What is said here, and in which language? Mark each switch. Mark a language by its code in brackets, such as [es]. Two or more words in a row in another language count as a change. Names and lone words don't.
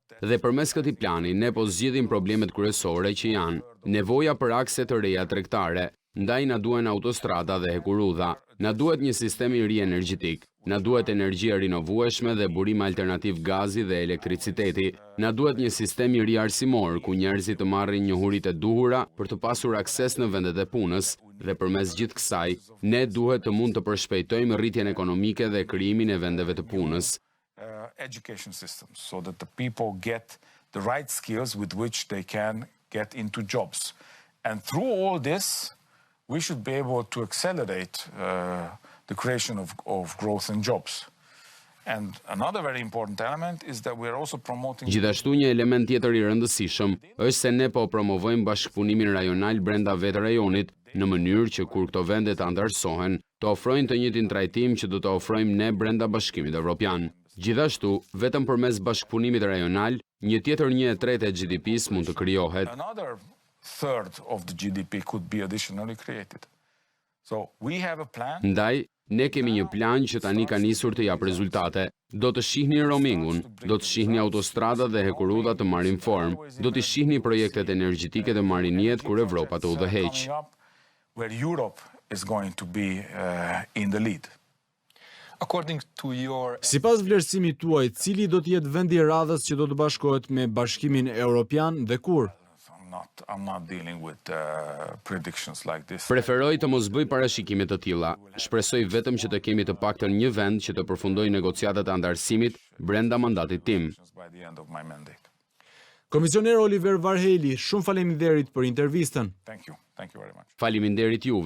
[sq] Dhe përmes këtij plani ne po zgjidhim problemet kryesore që janë nevoja për akse të reja tregtare, ndaj na duhen autostrada dhe hekurudha, na duhet një sistem I ri energjetik, na duhet energji e rinovueshme dhe burim alternativ gazi dhe elektriciteti, na duhet një sistem I ri arsimor ku njerëzit të marrin njohuritë e duhura për të pasur akses në vendet e punës dhe përmes gjithë kësaj, ne duhet të mund të përshpejtojmë rritjen ekonomike dhe krijimin e vendeve të punës. [en] education systems so that the people get the right skills with which they can get into jobs. And through all this, we should be able to accelerate the creation of growth and jobs. And another very important element is that we are also promoting [sq] Gjithashtu një element tjetër I rëndësishëm është se ne po promovojmë bashkëpunimin rajonal brenda vetë rajonit në mënyrë që kur këto vende të antarësohen, të ofrojnë të njëjtin trajtim që do të ofrojmë ne brenda Bashkimit Evropian. Gjithashtu, vetëm përmes bashkëpunimit rajonal, një tjetër 1/3 e GDP-s mund të krijohet. [en] Another third of the GDP could be additionally created. So we have a plan. [sq] Ndaj, ne kemi një plan që tani ka nisur të jap rezultate. Do të shihni roamingun, do të shihni autostradat dhe hekurudhat të marrin formë, do të shihni projektet energjetike të marrin jetë kur Evropa të udhëheq. [en] Where Europe is going to be in the lead. According to your [sq] Sipas vlerësimit tuaj, cili do të jetë vendi i radhës që do të bashkohet me Bashkimin Evropian dhe kur? [en] I'm not dealing with predictions like this. [sq] Preferoj të mos bëj parashikime të tilla. Shpresoj vetëm që të kemi të paktën një vend që të përfundojë negociatat e antarësimit brenda mandatit tim. [en] By the end of my mandate. [sq] Komisioner Oliver Varhelyi, shumë faleminderit për intervistën. [en] Thank you very much. [sq] Faleminderit juve.